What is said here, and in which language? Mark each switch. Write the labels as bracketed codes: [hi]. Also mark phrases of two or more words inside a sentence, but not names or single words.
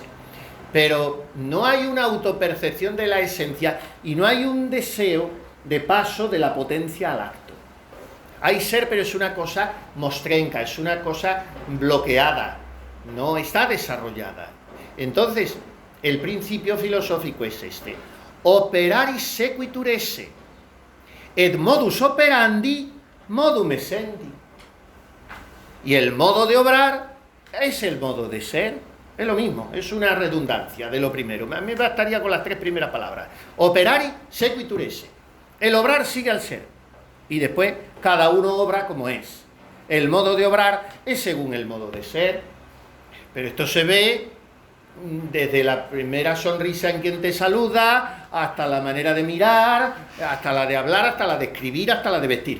[es] Pero no hay una autopercepción de la esencia y no hay un deseo de paso de la potencia al acto. Hay ser, pero es una cosa mostrenca, es una cosa bloqueada, no está desarrollada. Entonces, el principio filosófico es este: [la] operaris sequitur esse, et modus operandi modum essendi. [es] Y el modo de obrar es el modo de ser. Es lo mismo, es una redundancia de lo primero. A mí me bastaría con las tres primeras palabras. [la] Operari sequitur esse. [es] El obrar sigue al ser. Y después cada uno obra como es. El modo de obrar es según el modo de ser. Pero esto se ve desde la primera sonrisa en quien te saluda, hasta la manera de mirar, hasta la de hablar, hasta la de escribir, hasta la de vestir.